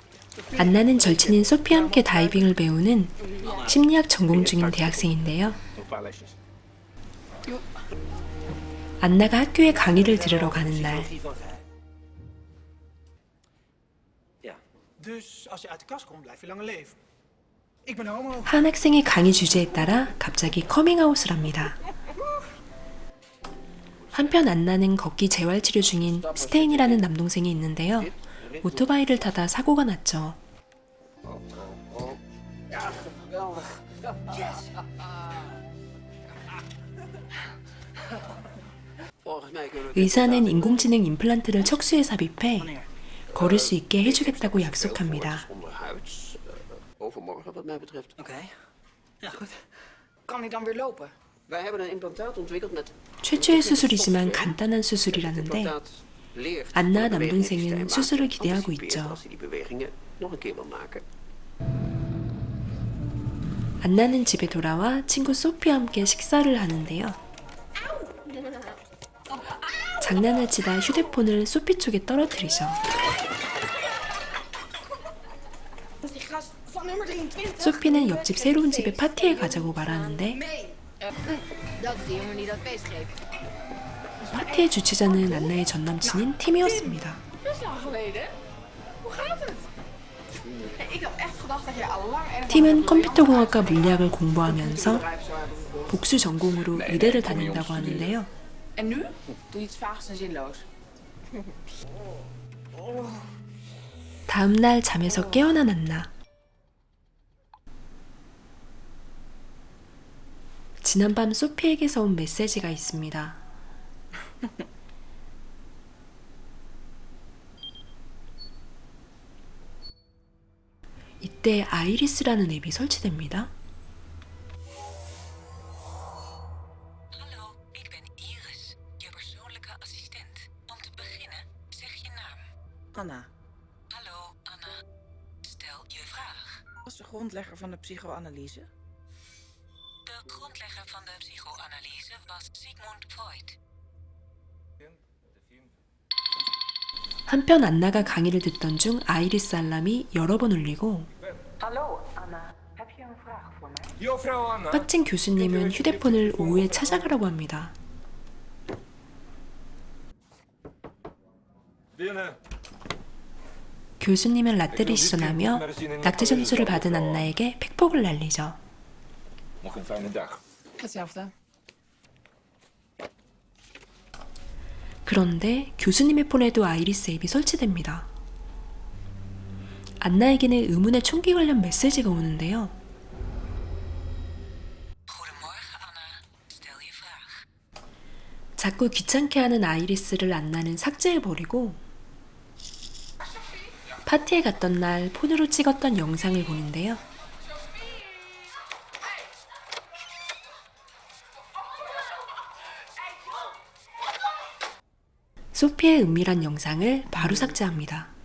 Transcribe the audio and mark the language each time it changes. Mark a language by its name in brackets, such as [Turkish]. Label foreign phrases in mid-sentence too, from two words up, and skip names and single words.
[Korean] 안나는 절친인 소피와 함께 다이빙을 배우는 심리학 전공 중인 대학생인데요. 안나가 학교에 강의를 들으러 가는 날, [Dutch] Dus als je uit de kast komt, blijf je langer leven. Ik ben homo. [Korean] 한 학생의 강의 주제에 따라 갑자기 커밍아웃을 합니다. 한편 안나는 걷기 재활치료 중인 스테인이라는 남동생이 있는데요. 오토바이를 타다 사고가 났죠. 의사는 인공지능 임플란트를 척수에 삽입해 걸을 수 있게 해주겠다고 약속합니다. [Dutch] Overmorgen, wat mij betreft. Oké. Ja, goed. Kan hij dan weer lopen? Wij hebben een implantaat ontwikkeld met. [Korean] 최초의 수술이지만 간단한 수술이라는데 [Dutch] Implantaat leert [Korean] 안나 [Dutch] het [Korean] 남동생은 [Dutch] bewegingssysteem [Korean] 수술을 [Dutch] aan te [Korean] 기대하고 [Dutch] anticiperen [Korean] 있죠. [Dutch] als hij die bewegingen nog een keer wil maken. [Korean] 안나는 집에 돌아와 친구 소피와 함께 식사를 하는데요. 장난을 치다 휴대폰을 소피 쪽에 떨어뜨리죠. 소피는 옆집 새로운 집에 파티에 가자고 말하는데 [Dutch] Dat is die jongen die dat feest geeft. [Korean] 파티의 주최자는 안나의 전남친인 팀이었습니다. [Dutch] Best lang geleden. Hoe gaat het? Ik had echt gedacht dat je al lang ergens [Korean] 팀은 컴퓨터공학과 물리학을 공부하면서 복수 전공으로 의대를 다닌다고 하는데요. [Dutch] En nu? Doe je iets vaags en zinloos. [Korean] 다음 날 잠에서 깨어난 안나. 지난밤 소피에게서 온 메시지가 있습니다. 이때 아이리스라는 앱이 설치됩니다. [Dutch] Hallo, ik ben Iris, je persoonlijke assistent. Om te beginnen, zeg je naam. Anna, Hallo, Anna. Stel je vraag. was de grondlegger van de psychoanalyse? De grondlegger van de psychoanalyse was Sigmund Freud. [Korean] 한편 안나가 강의를 듣던 중 아이리스 알람이 여러 번 울리고 [Dutch] Hallo, Anna. Heb je een vraag voor mij? Juffrouw Anna. [Korean] 빡친 교수님은 휴대폰을 오후에 찾아가라고 합니다. [Dutch] Binnen. [Korean] 교수님은 라떼를 시전하며 낙제 점수를 받은 안나에게 팩폭을 날리죠. [Dutch] Nog een fijne dag. Hetzelfde. [Korean] 그런데 교수님의 폰에도 아이리스 앱이 설치됩니다. 안나에게는 의문의 총기 관련 메시지가 오는데요. [Dutch] Goedemorgen, Anna. Stel je vraag. [Korean] 자꾸 귀찮게 하는 아이리스를 안나는 삭제해버리고 파티에 갔던 날 폰으로 찍었던 영상을 보는데요. 소피의 은밀한 영상을 바로 삭제합니다.